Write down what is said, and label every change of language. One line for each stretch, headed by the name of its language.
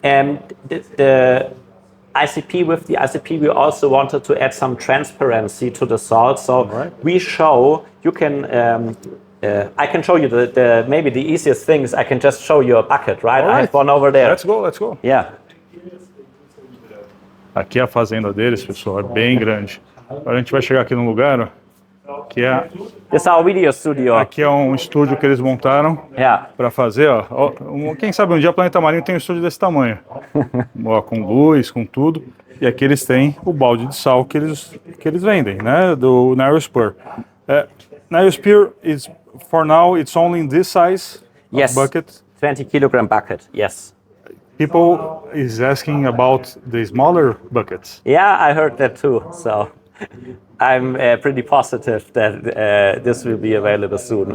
English: And the ICP, with the ICP, we also wanted to add some transparency to the salt. So we show, you can, I can show you maybe the easiest thing is I can just show you a bucket, right? I have one over there. Let's go. Yeah.
Portuguese: Aqui é a fazenda deles, pessoal, é bem grande. Agora a gente vai chegar aqui num lugar, ó, que é...
English: This is our video studio.
Portuguese: Aqui é um estúdio que eles montaram para fazer, ó. Quem sabe um dia o Planeta Marinho tem um estúdio desse tamanho. Ó, com luz, com tudo. E aqui eles têm o balde de sal que eles vendem, né? Do Niosphere.
English: Niosphere is, for now, it's only in this size bucket. 20 kilogram bucket, yes. People is asking about the smaller buckets. Yeah, I heard that too. So I'm pretty positive that this will be available soon.